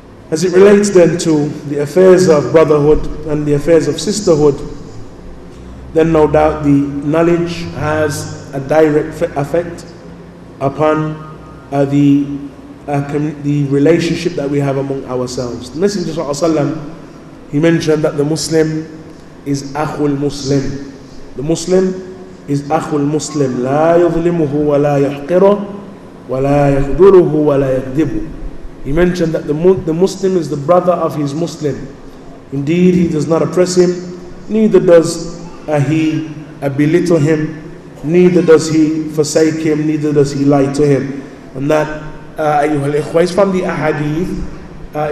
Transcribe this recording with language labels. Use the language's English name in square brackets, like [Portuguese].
[English] As it relates then to the affairs of brotherhood and the affairs of sisterhood, then no doubt the knowledge has a direct effect upon the relationship that we have among ourselves. The Messenger ﷺ, he mentioned that the Muslim is Akhul Muslim. The Muslim is Akhul Muslim. [Arabic] لا يظلمه ولا يحقره ولا يخذله ولا يكذبه. [English] He mentioned that the Muslim is the brother of his Muslim. Indeed, he does not oppress him, neither does he belittle him, neither does he forsake him, neither does he lie to him. And that, ayyuhal ikhwa, is from the ahadith.